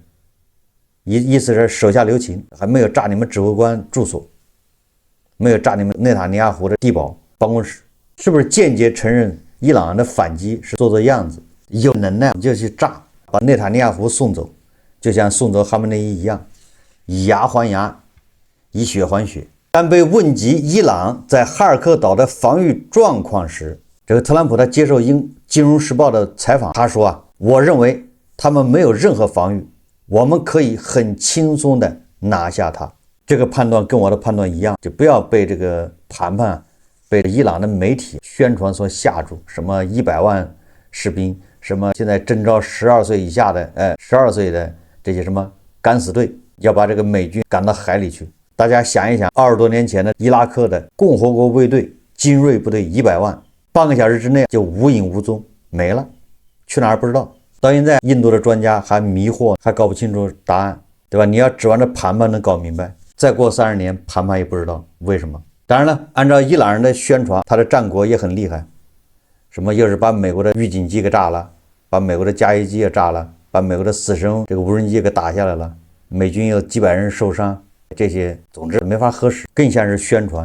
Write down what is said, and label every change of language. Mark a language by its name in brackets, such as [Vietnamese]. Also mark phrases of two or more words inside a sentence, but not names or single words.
[Chinese] 意思是手下留情，還沒有炸你們指揮官住所，沒有炸你們內塔尼亞胡的地堡辦公室，是不是間接承認伊朗人的反擊是做做樣子？有能耐就去炸，把內塔尼亞胡送走，就像送走哈梅內伊一樣。以牙還牙，以血還血。当被問及伊朗在哈爾克島的防禦狀況時，這個特朗普他接受《金融時報》的採訪，他說我認為他們沒有任何防禦，我們可以很輕鬆的拿下它。這個判斷跟我的判斷一樣，就不要被這個談判被伊朗的媒體宣傳所嚇住，什麼100萬士兵，什麼現在徵召12歲以下的12歲的這些什麼敢死隊。要把這個美軍趕到海裡去。大家想一想，20多年前的伊拉克的共和國衛隊精銳部队100萬，半個小時之內就無影無蹤沒了，去哪兒不知道。到現在，印度的專家還迷惑，還搞不清楚答案，对吧？你要指望着盘盘能搞明白，再過30年，盘盘也不知道為什麼。当然了，按照伊朗人的宣傳，他的戰果也很厲害，什麼又是把美國的預警機給炸了，把美國的加油機也炸了，把美國的死神这個無人機給打下來了，美軍有幾百人受傷，這些總之沒法核實，更像是宣傳。